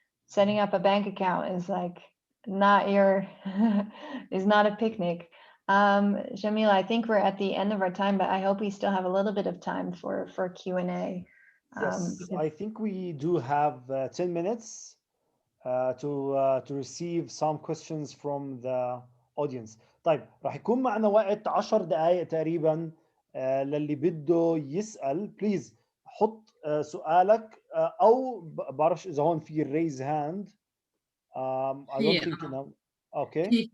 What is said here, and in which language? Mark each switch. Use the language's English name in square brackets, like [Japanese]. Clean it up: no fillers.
[English] Setting up a bank account is like not is not a picnic. Jamila, I think we're at the end of our time, but I hope we still have a little bit of time for Q&A. Yes, I think we do have 10 minutes to receive some questions from the audience. [Arabic] طيب راح يكون معنا وقت 10 دقائق تقريبا للي بده يسأل. بليز حط سؤالك او بعرفش اذا هون في raise hand. [English] I don't think okay